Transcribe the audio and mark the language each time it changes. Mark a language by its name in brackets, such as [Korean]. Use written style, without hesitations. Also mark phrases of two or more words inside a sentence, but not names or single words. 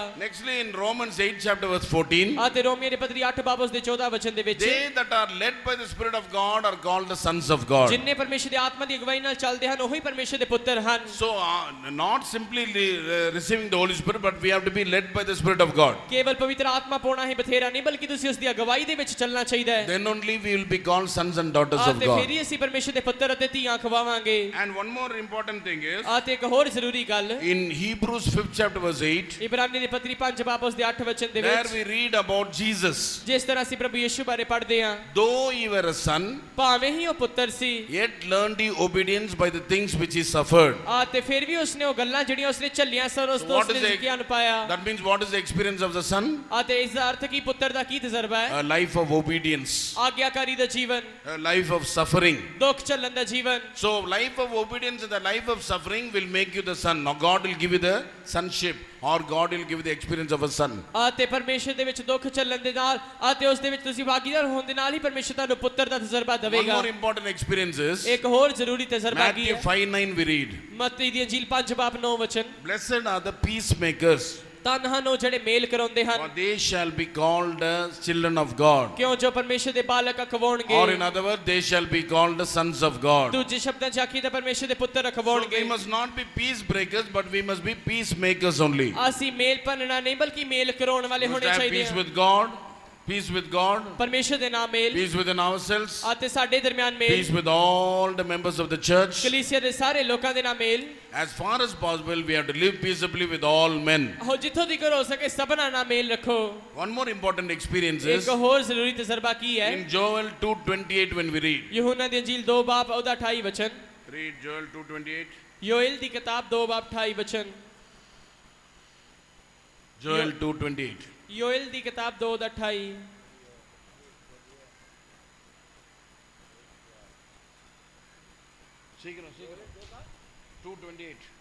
[English] Nextly in Romans 8 chapter verse 14, [Punjabi] ਅਤੇ ਰੋਮੀਓ ਦੀ ਪਤਰੀ 8 ਬਾਬ ਉਸ ਦੇ 14 ਵਚਨ ਦੇ ਵਿੱਚ [English] they that are led by the Spirit of God are called the sons of God. [Punjabi] ਜਿਨ੍ਹਾਂ ਪਰਮੇਸ਼ਰ ਦੀ ਆਤਮਾ ਦੀ ਅਗਵਾਈ ਨਾਲ ਚੱਲਦੇ ਹਨ ਉਹੀ ਪਰਮੇਸ਼ਰ ਦੇ ਪੁੱਤਰ ਹਨ [English] So not simply receiving the Holy Spirit, but we have to be led by the Spirit of God. [Punjabi] ਕੇਵਲ ਪਵਿੱਤਰ ਆਤਮਾ ਪਾਉਣਾ ਹੀ ਬਥੇਰਾ ਨਹੀਂ ਬਲਕਿ ਤੁਸੀਂ ਉਸ ਦੀ ਅਗਵਾਈ ਦੇ ਵਿੱਚ ਚੱਲਣਾ ਚਾਹੀਦਾ ਹੈ [English] Then only we will be called sons and daughters of [Punjabi] ਅਤੇ [English] God. [Punjabi] ਫਿਰ ਹੀ ਅਸੀਂ ਪਰਮੇਸ਼ਰ ਦੇ ਪੁੱਤਰ ਅਤੇ ਧੀਆਂ ਖਵਾਵਾਂਗੇ [English] And one more important thing is, [Punjabi] ਅਤੇ ਇੱਕ ਹੋਰ ਜ਼ਰੂਰੀ ਗੱਲ [English] in Hebrews 5th chapter verse 8, [Punjabi] ਇਬਰਾਨੀ ਦੀ ਪਤਰੀ 5 ਬਾਬ ਉਸ ਦੇ 8 ਵਚਨ ਦੇ [English] there [Punjabi] ਵਿੱਚ [English] we read about Jesus. [Punjabi] ਜਿਸ ਤਰ੍ਹਾਂ ਅਸੀਂ ਪ੍ਰਭੂ ਯਿਸੂ ਬਾਰੇ ਪੜ੍ਹਦੇ ਹਾਂ [English] Though he were a son, [Punjabi] ਭਾਵੇਂ ਹੀ ਉਹ ਪੁੱਤਰ ਸੀ [English] yet learned he obedience by the things which he suffered. [Punjabi] ਅਤੇ ਫਿਰ ਵੀ ਉਸਨੇ ਉਹ ਗੱਲਾਂ ਜਿਹੜੀਆਂ ਉਸਨੇ ਝੱਲੀਆਂ ਸਨ ਉਸ ਤੋਂ [English] What is [Punjabi] ਉਸਨੇ [English] the- [Punjabi] ਗਿਆਨ ਪਾਇਆ [English] That means what is the experience of the son? [Punjabi] ਅਤੇ ਇਸ ਦਾ ਅਰਥ ਕੀ ਪੁੱਤਰ ਦਾ ਕੀ ਤਜਰਬਾ ਹੈ [English] A life of obedience, [Punjabi] ਆਗਿਆਕਾਰੀ ਦਾ ਜੀਵਨ [English] a life of suffering. [Punjabi] ਦੁੱਖ ਝੱਲਣ ਦਾ ਜੀਵਨ [English] So life of obedience and the life of suffering will make you the son. Now God will give you the sonship, or God will give you the experience of a son. [Punjabi] ਅਤੇ ਪਰਮੇਸ਼ਰ ਦੇ ਵਿੱਚ ਦੁੱਖ ਝੱਲਣ ਦੇ ਨਾਲ ਅਤੇ ਉਸ ਦੇ ਵਿੱਚ ਤੁਸੀਂ ਭਾਗੀਦਾਰ ਹੋਣ ਦੇ ਨਾਲ ਹੀ ਪਰਮੇਸ਼ਰ ਤੁਹਾਨੂੰ ਪੁੱਤਰ ਦਾ ਤਜਰਬਾ [English] One [Punjabi] ਦੇਵੇਗਾ [English] more important experience is [Punjabi] ਇੱਕ ਹੋਰ ਜ਼ਰੂਰੀ ਤਜਰਬਾ ਕੀ [English] Matthew [Punjabi] ਹੈ [English] 5:9 we read, [Punjabi] ਮੱਤੀ ਦੀ ਅੰਜੀਲ 5 ਬਾਬ 9 ਵਚਨ [English] blessed are the peacemakers, [Punjabi] ਧੰਨ ਹਨ ਉਹ ਜਿਹੜੇ ਮੇਲ ਕਰਾਉਂਦੇ [English] for [Punjabi] ਹਨ [English] they shall be called the children of God. [Punjabi] ਕਿਉਂ ਜੋ ਪਰਮੇਸ਼ਰ ਦੇ ਬਾਲਕ [English] Or in [Punjabi] ਅਖਵਾਉਣਗੇ [English] other words, they shall be called the sons of God. [Punjabi] ਦੂਜੇ ਸ਼ਬਦਾਂ ਚ ਆਖੀ ਤਾਂ ਪਰਮੇਸ਼ਰ ਦੇ ਪੁੱਤਰ [English] So we [Punjabi] ਅਖਵਾਉਣਗੇ [English] must not be peace breakers, but we must be peacemakers only. [Punjabi] ਅਸੀਂ ਮੇਲ ਭੰਨਣਾ ਨਹੀਂ ਬਲਕਿ ਮੇਲ ਕਰਾਉਣ ਵਾਲੇ [English] We must [Punjabi] ਹੋਣੇ [English] have [Punjabi] ਚਾਹੀਦੇ [English] peace [Punjabi] ਹਾਂ [English] with God, peace with God, [Punjabi] ਪਰਮੇਸ਼ਰ ਦੇ ਨਾਲ ਮੇਲ [English] peace within ourselves, [Punjabi] ਅਤੇ ਸਾਡੇ ਦਰਮਿਆਨ ਮੇਲ [English] peace with all the members of the church. [Punjabi] ਕਲੀਸਿਆ ਦੇ ਸਾਰੇ ਲੋਕਾਂ ਦੇ ਨਾਲ ਮੇਲ [English] As far as possible, we have to live peaceably with all men. [Punjabi] ਹੋ ਜਿੱਥੋਂ ਤੱਕ ਹੋ ਸਕੇ ਸਭਨਾਂ ਨਾਲ ਮੇਲ ਰੱਖੋ [English] One more important experience is [Punjabi] ਇੱਕ ਹੋਰ ਜ਼ਰੂਰੀ ਤਜਰਬਾ ਕੀ ਹੈ [English] in Joel 2:28 when we read. [Punjabi] ਯਹੂਨਾ ਦੀ ਅੰਜੀਲ 2 ਬਾਬ ਉਹਦਾ 28 ਵਚਨ [English] Read Joel 2:28. [Punjabi] ਯੋਇਲ ਦੀ ਕਿਤਾਬ 2 ਬਾਬ 28 ਵਚਨ [English] Joel 2:28. [Punjabi] ਯੋਇਲ ਦੀ ਕਿਤਾਬ 2 ਦਾ 28 [English] 2:28.